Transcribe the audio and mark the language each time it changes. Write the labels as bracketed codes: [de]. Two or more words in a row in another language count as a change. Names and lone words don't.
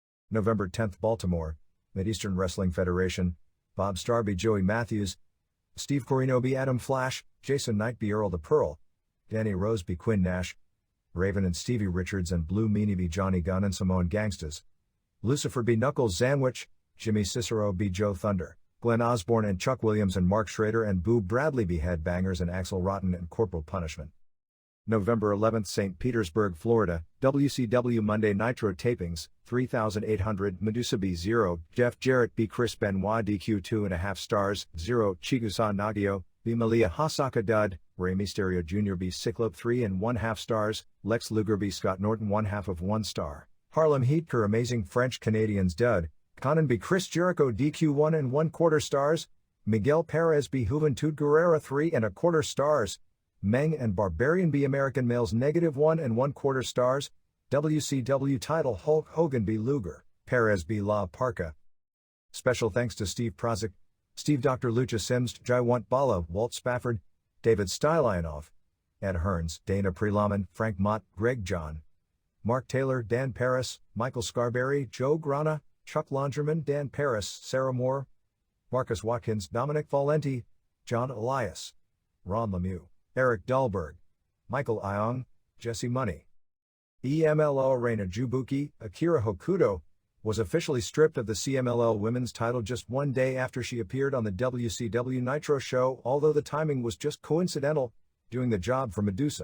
[en] November 10th, Baltimore, Mid-Eastern Wrestling Federation, Bob Starr be Joey Matthews, Steve Corino be Adam Flash, Jason Knight be Earl the Pearl, Danny Rose be Quinn Nash, Raven and Stevie Richards and Blue Meanie be Johnny Gunn and Samoan Gangstas, Lucifer be Knuckles Zanwich, Jimmy Cicero be Joe Thunder, Glenn Osborne and Chuck Williams and Mark Schrader and Boo Bradley be Headbangers and Axel Rotten and Corporal Punishment. November 11th, St. Petersburg, Florida, WCW Monday Nitro tapings, 3,800, Medusa B0, Jeff Jarrett B. Chris Benoit DQ 2.5 stars, 0, Chigusa Nagio, B. Malia Hasaka Dud, Rey Mysterio Jr. B. Cyclope 3.5 stars, Lex Luger B. Scott Norton 1/2 of 1 star, Harlem Heat Cur Amazing French Canadians Dud, Conan B. Chris Jericho DQ 1.25 stars, Miguel Perez B. Juventud Guerrera 3.25 stars, Meng and Barbarian B. American Males -1.25 stars, WCW title Hulk Hogan B. Luger, Perez B. La Parka. Special thanks to Steve Prozik, Steve Dr. Lucha Sims, Jaiwant Bala, Walt Spafford, David Stylionov, Ed Hearns, Dana Prelaman, Frank Mott, Greg John, Mark Taylor, Dan Paris, Michael Scarberry, Joe Grana, Chuck Longerman, Dan Paris, Sarah Moore, Marcus Watkins, Dominic Valenti, John Elias, Ron Lemieux, Eric Dahlberg, Michael Iong, Jesse Money. EMLL Reina Jubuki, Akira Hokuto, was officially stripped of the CMLL Women's title just one day after she appeared on the WCW Nitro show, although the timing was just coincidental, doing the job for Medusa.